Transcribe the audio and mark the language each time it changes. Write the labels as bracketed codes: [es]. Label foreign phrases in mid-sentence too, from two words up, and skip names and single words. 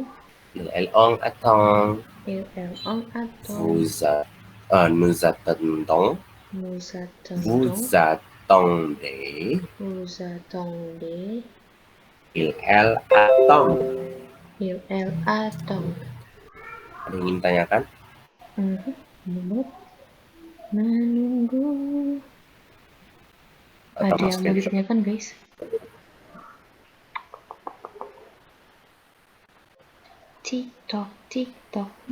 [fr] il elle on attend, Il elle on attend. nous attendons, Nous vous attendons. attendez, Vous attendez. il elle attend. Il elle attend. [id] Ada yang ingin tanyakan? Menunggu. Atau Ada yang mau screenshot? ditanyakan guys? TikTok, TikTok.